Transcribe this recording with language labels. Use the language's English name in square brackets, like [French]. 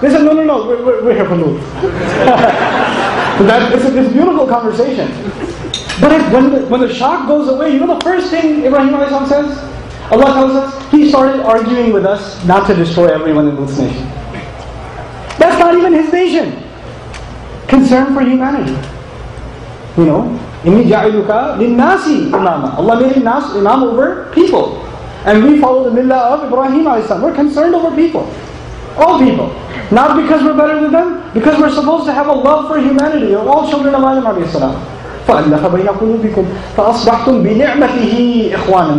[English] They said, no, we're here for Lut. It's this beautiful conversation. But when the shock goes away, you know the first thing Ibrahim a.s. says? Allah tells us, he started arguing with us not to destroy everyone in Lut's nation. That's not even his nation. Concern for humanity. You know, [Arabic] إِنِّي جَعِلُكَ لِلنَّاسِ إِمَامًا. [English] Allah made him imam over people. And we follow the millah of Ibrahim a.s. We're concerned over people. All people. Not because we're better than them, because we're supposed to have a love for humanity. We're all children of Adam a.s. [Arabic] فَأَلَّفَ بَيْنَ قُلُوبِكُمْ فَأَصْبَحْتُمْ بِنِعْمَتِهِ إِخْوَانًا.